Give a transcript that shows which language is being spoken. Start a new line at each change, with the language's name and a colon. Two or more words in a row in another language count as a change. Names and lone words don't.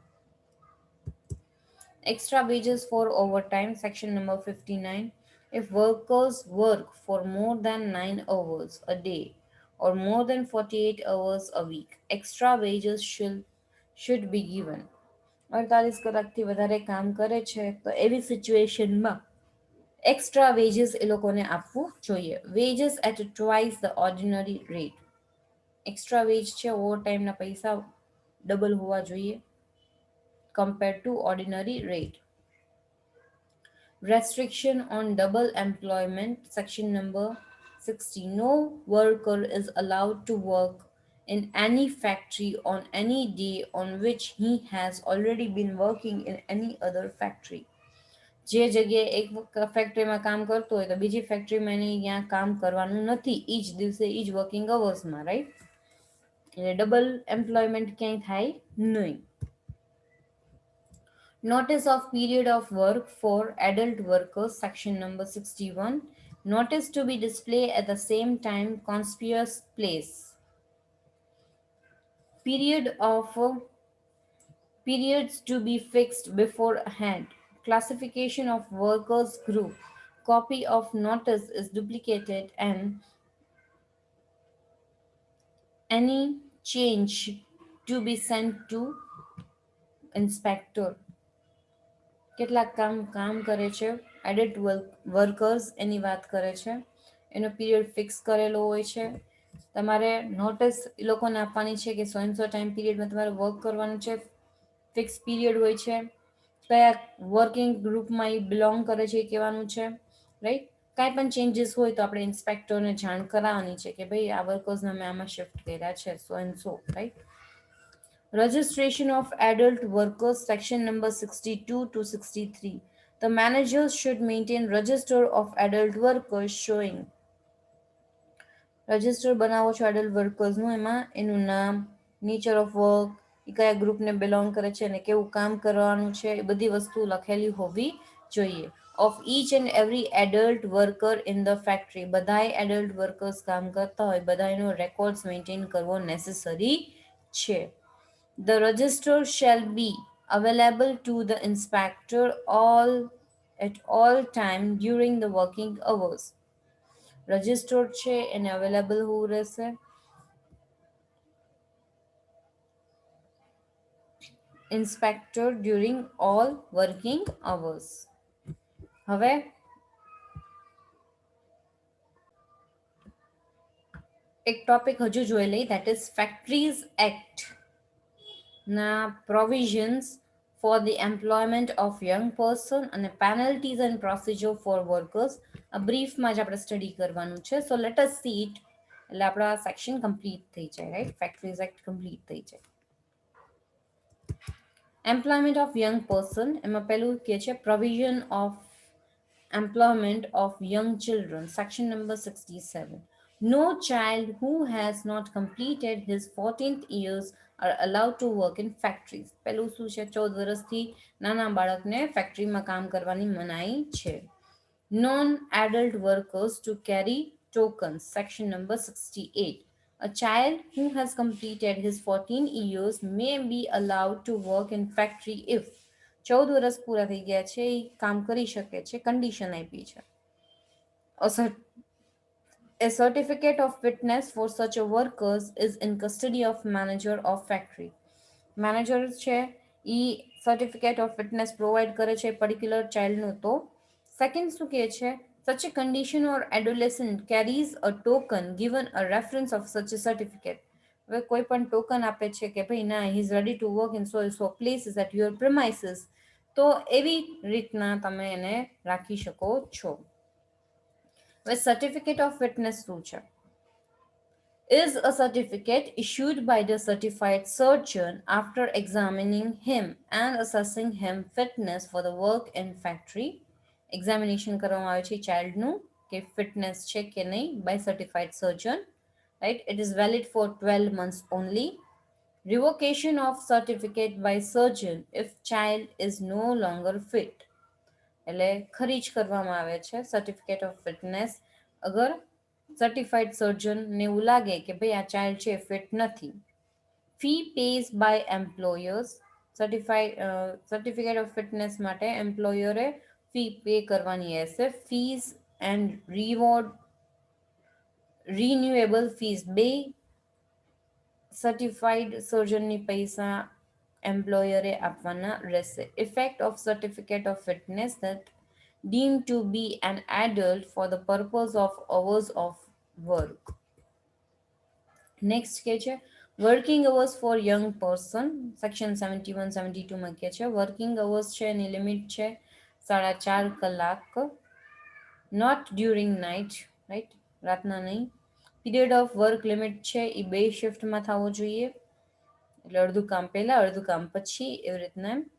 English: Extra wages for overtime. Section number 59. If workers work for more than 9 hours a day or more than 48 hours a week, extra wages should be given.
Gujarati: 48 કલાકથી વધારે કામ કરે છે તો એવી સિચ્યુએશનમાં
English: extra wages
Gujarati: એ લોકોને આપવું જોઈએ.
English: wages at twice the ordinary rate. extra wage
Gujarati: છે, ઓવર ટાઈમના પૈસા ડબલ હોવા જોઈએ.
English: compared to ordinary rate. Restriction on double employment, section number 60. No worker is allowed to work in any factory on any day on which he has already been working in any other factory.
Gujarati: જે જગ્યાએ એક ફેક્ટરીમાં કામ કરતો હોય તો બીજી ફેક્ટરીમાં એને ત્યાં કામ કરવાનું નથી, ઈ જ દિવસે ઈ જ
English: working hours,
Gujarati: રાઈટ? એટલે
English: double employment
Gujarati: ક્યાંય થાય નહીં.
English: Notice of period of work for adult workers, section number 61. Notice to be displayed at the same time, conspicuous place. Period of periods to be fixed beforehand. Classification of workers group. Copy of notice is duplicated and any change to be sent to inspector.
Gujarati: કેટલાક કામ કરે છે
English: adult workers
Gujarati: એની વાત કરે છે, એનો પીરિયડ ફિક્સ કરેલો હોય છે. તમારે નોટિસ એ લોકોને આપવાની છે કે
English: so and so time period
Gujarati: તમારે વર્ક કરવાનું છે,
English: fixed period
Gujarati: હોય છે, કયા
English: working group
Gujarati: એ બિલોંગ કરે છે એ કહેવાનું છે, રાઈટ? કાંઈ પણ ચેન્જીસ હોય તો આપણે ઇન્સ્પેક્ટરને જાણ કરાવવાની છે કે ભાઈ આ વર્કર્સને અમે આમાં શિફ્ટ કર્યા છે,
English: so and so,
Gujarati: રાઈટ?
English: Registration of adult workers, section number 62 to 63. The managers should maintain register of adult workers showing.
Gujarati: રજિસ્ટર બનાવો છો
English: adult workers,
Gujarati: એમાં એનું નામ,
English: nature of work,
Gujarati: એ કયા ગ્રુપને બિલોંગ કરે છે અને કેવું કામ કરવાનું છે એ બધી વસ્તુ લખેલી હોવી જોઈએ.
English: of each and every adult worker in the factory,
Gujarati: બધાય
English: adult workers
Gujarati: કામ કરતા હોય બધાનો
English: records maintain
Gujarati: કરવો નેસેસરી છે.
English: The register shall be available to the inspector at all time during the working hours. Registered
Gujarati: છે એને
English: અવેલેબલ
Gujarati: હોવું રહેશે
English: inspector during all working hours.
Gujarati: હવે એક ટોપિક હજુ જોઈ લઈ,
English: that is Factories Act na provisions for the employment of young person and penalties and procedure for workers. A brief
Gujarati: માં જ આપણે સ્ટડી કરવાનું છે.
English: So let us see it.
Gujarati: એટલે આપણો આ સેક્શન કમ્પ્લીટ થઈ જાય, રાઈટ?
English: Factories Act complete
Gujarati: થઈ જાય.
English: employment of young person,
Gujarati: એમાં પહેલું કે છે
English: provision of employment of young children, section number 67. No child who has not completed his 14th years are allowed to work in factories.
Gujarati: પહેલું શું છે, 14 વર્ષથી નાના બાળકને ફેક્ટરીમાં કામ કરવાની મનાઈ છે.
English: Non-adult workers to carry tokens, section number 68. A child who has completed his 14 years may be allowed to work in factory if
Gujarati: 14 વર્ષ પૂરા થઈ ગયા છે, એ કામ કરી શકે છે, કન્ડિશન આપી છે.
English: A certificate of fitness for such a workers is in custody of manager of factory. Manager
Gujarati: છે એ
English: certificate of fitness provide
Gujarati: કરે છે
English: particular child.
Gujarati: તો સેકન્ડ શું કહે છે,
English: such a condition or adolescent carries a token given a reference of such a certificate.
Gujarati: હવે કોઈ પણ ટોકન આપે છે કે ભાઈ ના
English: he is ready to work in so places at your premises,
Gujarati: તો એવી રીતના તમે એને રાખી શકો છો. હવે
English: certificate of fitness
Gujarati: શું છે?
English: Is a certificate issued by the certified surgeon after examining him and assessing him fitness for the work in factory.
Gujarati: Examination કરવામાં આવે છે ચાઇલ્ડનું કે ફિટનેસ છે કે નહીં
English: by certified surgeon, right? It is valid for 12 months only. Revocation of certificate by surgeon if child is no longer fit.
Gujarati: એટલે ખરીજ કરવામાં આવે છે
English: certificate of fitness
Gujarati: અગર
English: certified surgeon
Gujarati: એવું લાગે કે ભાઈ આ ચાઇલ્ડ છે ફિટ નથી.
English: fee pays by employers, certificate of fitness માટે એમ્પ્લોયરે ફી પે
Gujarati: કરવાની રહેશે.
English: fees and reward renewable fees, બે certified surgeon
Gujarati: પૈસા એમ્પ્લોયરે આપવાના રહેશે.
English: effect of certificate of fitness that deemed to be an adult for the purpose of hours of work.
Gujarati: નેક્સ્ટ કે છે
English: working hours for young person section
Gujarati: 71-72માં કહે છે વર્કિંગ અવર્સ છે એની લિમિટ છે 4.5 કલાક,
English: not during night,
Gujarati: રાઈટ, રાતના નહીં.
English: period of work limit
Gujarati: છે એ બે શિફ્ટમાં થવો જોઈએ, એટલે અડધું કામ પહેલાં અડધું કામ પછી એવી રીતના એમ.